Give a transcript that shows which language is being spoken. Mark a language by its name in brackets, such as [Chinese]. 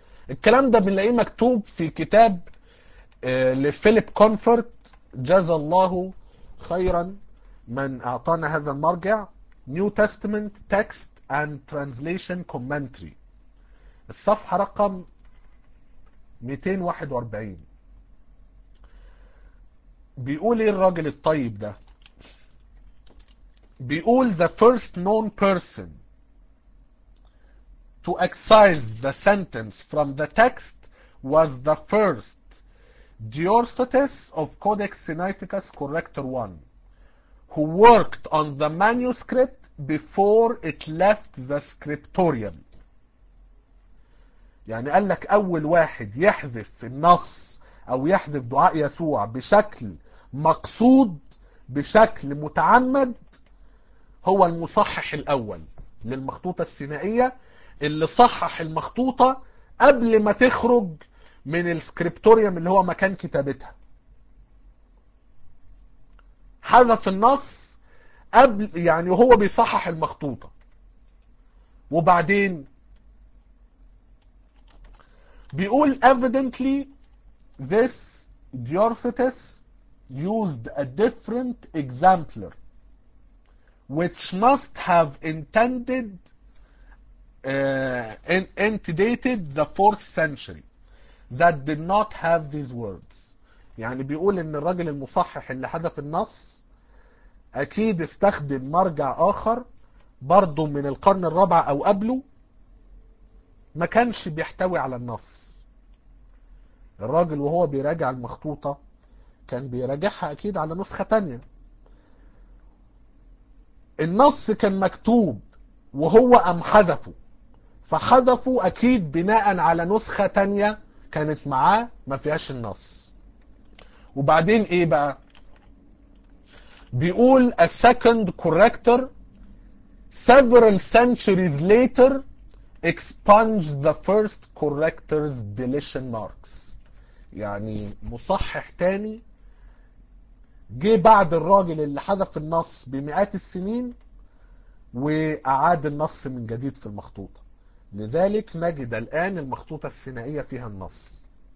[Arabic] الكلام ده بنلاقيه مكتوب في كتاب لفيليب كونفورت، جزا الله خيرا من أعطانا هذا المرجع، New Testament Text and Translation Commentary، الصفحة رقم 241. بيقول ايه الراجل الطيب ده؟ بيقول [English] the first known person to excise the sentence from the text was the first Diophantus of Codex Sinaiticus Corrector 1, who worked on the manuscript before it left the scriptorium. [Arabic] يعني قال لك أول واحد يحذف النص أو يحذف دعاء يسوع بشكل مقصود بشكل متعمد هو المصحح الأول للمخطوطة السينائية اللي صحح المخطوطة قبل ما تخرج من السكريبتوريوم اللي هو مكان كتابتها. حذف النص قبل، يعني هو بيصحح المخطوطة، وبعدين بيقول [English] evidently this Diophantus used a different exemplar which must have intended antedated the 4th century that did not have these words. [Arabic] يعني بيقول ان الرجل المصحح اللي حذف النص اكيد استخدم مرجع اخر برضه من القرن الرابع او قبله ما كانش بيحتوي على النص. الراجل وهو بيراجع المخطوطة كان بيراجعها أكيد على نسخة تانية. النص كان مكتوب وهو قام حذفه، فحذفه أكيد بناء على نسخة تانية كانت معاه ما فيهاش النص. وبعدين إيه بقى؟ بيقول [English] a second corrector several centuries later expunged the first corrector's deletion marks. [Arabic] يعني مصحح تاني جه بعد الراجل اللي حذف النص بمئات السنين وأعاد النص من جديد في المخطوطة، لذلك نجد الآن المخطوطة السينائية فيها النص.